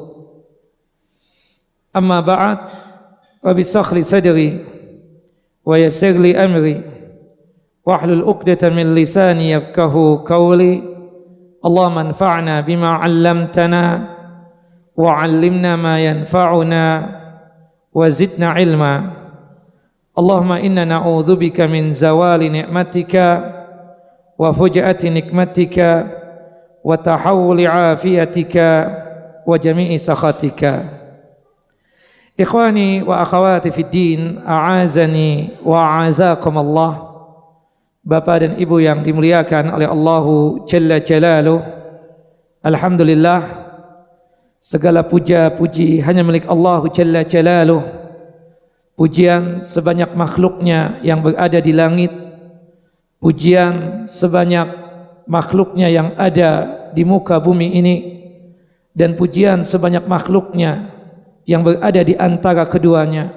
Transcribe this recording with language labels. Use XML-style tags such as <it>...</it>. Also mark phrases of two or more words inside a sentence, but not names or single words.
<ar>أما بعد رب اشرح لي صدري ويسر لي أمري واحلل عقدة من لساني يفقهوا قولي. اللهم انفعنا بما علمتنا وعلمنا ما ينفعنا وزدنا علما. اللهم إنا نعوذ بك من زوال نعمتك وفجاءة نقمتك وتحول عافيتك وجميع سخطك. إخواني وأخواتي في الدين، أعزني وأعزكم الله.</ar> <id>Bapak dan Ibu yang dimuliakan oleh</id> <ar>الله جل جلاله,</ar> <id>alhamdulillah, segala puja-puji hanya milik</id> <ar>الله جل جلاله.</ar> <id>Pujian sebanyak makhluknya yang berada di langit, pujian sebanyak makhluknya yang ada di muka bumi ini, dan pujian sebanyak makhluknya yang berada di antara keduanya.</id>